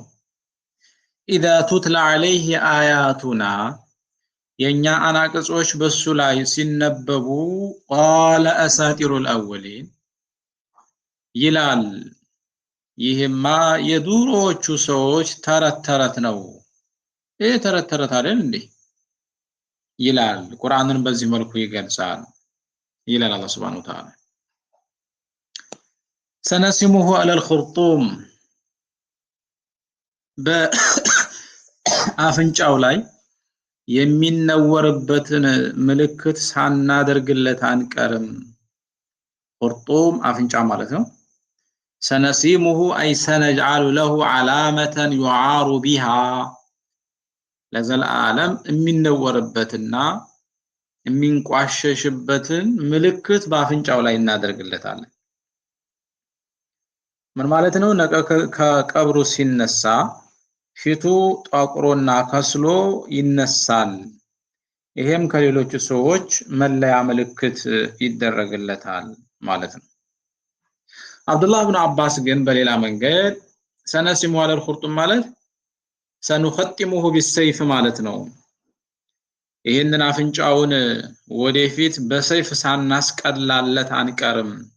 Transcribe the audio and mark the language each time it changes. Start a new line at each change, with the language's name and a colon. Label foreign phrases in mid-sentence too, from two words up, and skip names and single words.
Arabic: اذا تتلى عليه آياتنا
Amharic: የኛ አናቅጾች በሱ ላይ ሲነበቡ
Arabic: قال اساطير الاولين
Amharic: ይላል ይሄማ የዱሮቹ ሰዎች ተረት ነው ተረት አይደል እንዴ ይላል ቁርአንን በዚህ መልኩ ይገልጻል ይላል አላህ
Arabic: سبحانه وتعالى سنسمه على الخرطوم
Amharic: በአፍንጫው ላይ የሚነወርበትን ምልክት ሳናደርግለት አንቀርም خرطوم አፍንጫ ማለት ነው
Arabic: سنسمه أي سنجعل له علامة يعار بها
Amharic: ለዘላለም የሚነወርበትና የሚንቋሸሽበትን ምልክት በአፍንጫው ላይ እናደርግለታለን ምን ማለት ነው ከቀብሩ ሲነሳ ፊቱ ጣቁሮና ከስሎ ይነሳል ይሄም ከሌሎች ሰዎች መለያ ምልክት ይደረግለታል ማለት ነው አብዱላህ ኢብኑ አባስ ግን በሌላ መንገድ
Arabic: سنسمه على الخرطوم
Amharic: ማለት
Arabic: سنختمه بالسيف
Amharic: ማለት ነው ይሄንን አፍንጫውን ወደፊት በሰይፍ ሳናስቀላለት አንቀርም